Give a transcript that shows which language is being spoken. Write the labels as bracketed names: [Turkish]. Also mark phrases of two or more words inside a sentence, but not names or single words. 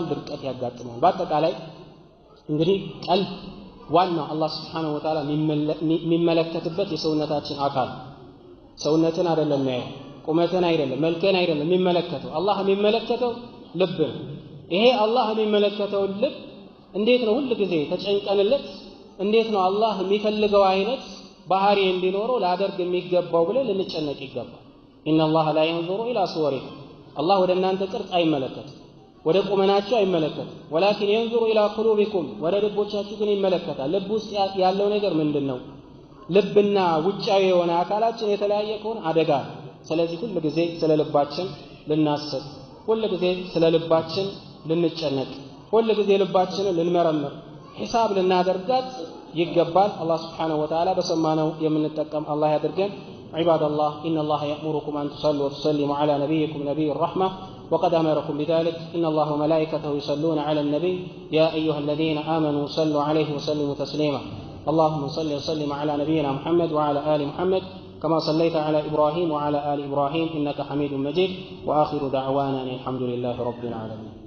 [Amharic] ድርቀት ያጋጥመዋል። በአጠቃላይ እንግዲህ ቀልብ ዋናው አላህ [Arabic] سبحانه وتعالى [Amharic] የሚመለከትበት የሰውነታችን አካል ሰውነትን አይደለም ነው ቁመትን አይደለም መልከን አይደለም የሚመለከተው አላህ የሚመለከተው ልብ ነው። ይሄ አላህ የሚመለከተው ልብ እንዴት ነው ሁሉ ጊዜ ተጨንቀንለት እንዴት ነው አላህ የሚፈልገው አይነት ባህሪ እንዲኖረው ላደርግ የሚገባው ብለን ልንጨነቅ ይገባል። [Arabic] إن الله لا ينظر إلى صوركم [Amharic] الله ወደ እናንተ ቅርጽ አይመለከትም ወደ ቁመናችሁ አይመለከትም [Arabic] ولكن ينظر إلى قلوبكم [Amharic] ወደ ልቦቻችሁ ግን ይመለከታል። ልብ ውስጥ ያለው ነገር ምንድነው? ልብና ውጫዊ የሆነ አካላችን የተለያየ ከሆነ አደጋ። ስለዚህ ሁሉ ጊዜ ስለ ልባችን ልናስብ ሁሉ ጊዜ ስለ ልባችን ልንጨነቅ ሁሉ ጊዜ ልባችንን ልንመረምር ሒሳብ ልናደርጋት ይገባል። አላህ [Arabic] سبحانه وتعالى [Amharic] በሰማነው የምንጠቀም አላህ ያድርገን። [Arabic] عباد الله إن الله يأمركم أن تصلوا وتسلموا على نبيكم نبي الرحمة وقد أمركم بذلك إن الله وملائكته يصلون على النبي يا أيها الذين آمنوا صلوا عليه وسلموا تسليما اللهم صل وسلم على نبينا محمد وعلى آل محمد كما صليت على إبراهيم وعلى آل إبراهيم إنك حميد مجيد وآخر دعوانا الحمد لله رب العالمين.